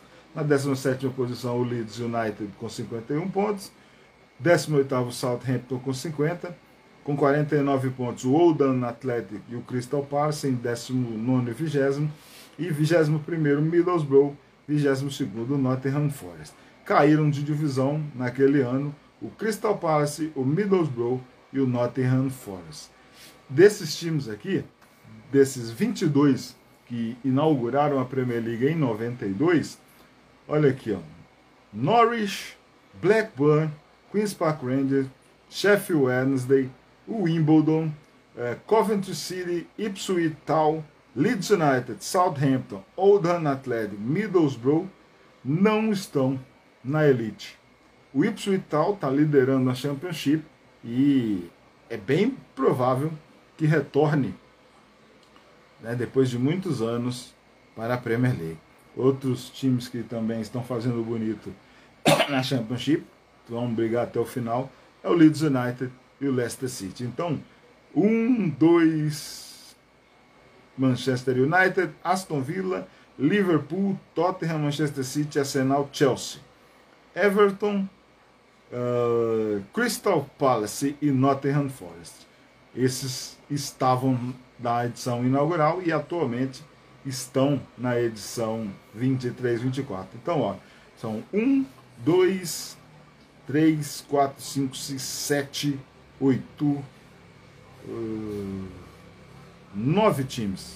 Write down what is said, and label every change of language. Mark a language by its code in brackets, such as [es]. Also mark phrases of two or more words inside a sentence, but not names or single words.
[pt] Na 17ª posição o Leeds United com 51 pontos, 18º Southampton com 50, com 49 pontos o Oldham Athletic e o Crystal Palace em 19º e 20º, e 21º Middlesbrough, 22º Nottingham Forest. caíram de divisão naquele ano o Crystal Palace, o Middlesbrough e o Nottingham Forest. Desses times aqui, desses 22 que inauguraram a Premier League em 92, olha aqui, ó, Norwich, Blackburn, Queen's Park Rangers, Sheffield Wednesday, o Wimbledon, Coventry City, Ipswich Town, Leeds United, Southampton, Oldham Athletic, Middlesbrough não estão na elite. O Ipswich Town está liderando a Championship e é bem provável que retorne, né, depois de muitos anos para a Premier League. Outros times que também estão fazendo bonito na Championship, vão brigar até o final, é o Leeds United e o Leicester City. Então, 1, 2, Manchester United, Aston Villa, Liverpool, Tottenham, Manchester City, Arsenal, Chelsea. Everton, Crystal Palace e Nottingham Forest. Esses estavam na edição inaugural e atualmente estão na edição 23-24. Então, ó, são 1, 2, 3, 4, 5, 6, 7, 8, 9 times.